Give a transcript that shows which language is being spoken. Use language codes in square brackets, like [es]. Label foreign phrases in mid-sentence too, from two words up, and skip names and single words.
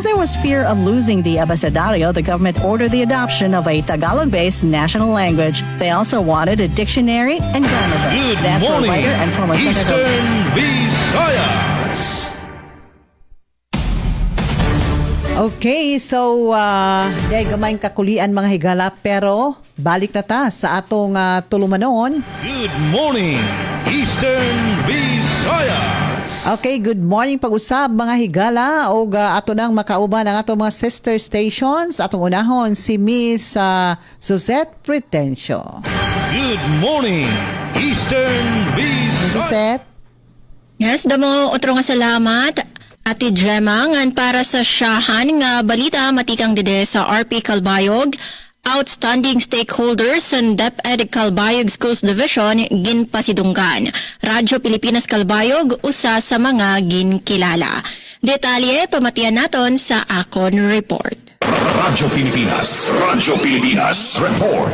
[en] there was fear of losing the abecedario, the government ordered the adoption of a Tagalog-based national language. They also wanted a dictionary and grammar book. Good That's what morning, writer and former Senator Eastern Visayas. [ceb] Okay, so day gamayng kakulian mga higala pero balik na ta sa atong tulumanon. [en] Good morning, Eastern Visayas. [ceb] Okay, [en] good morning [ceb] pag-usab mga higala o ato nang makauban ang atong mga [en] sister stations. [ceb] Atong unahon si Miss Suzette Pretencio. [en] Good morning, Eastern Visayas. Suzette? [war] Yes, damo otro nga salamat. Ati Gemma, ngan para sa siyahan nga balita matikang dede sa RP Calbayog, [en] outstanding stakeholders [war] sa DepEd Calbayog Schools Division ginpasidunggan. Radyo Pilipinas Calbayog usa sa mga ginkilala. Detalye pamatian naton sa akon report. Radyo Pilipinas Report.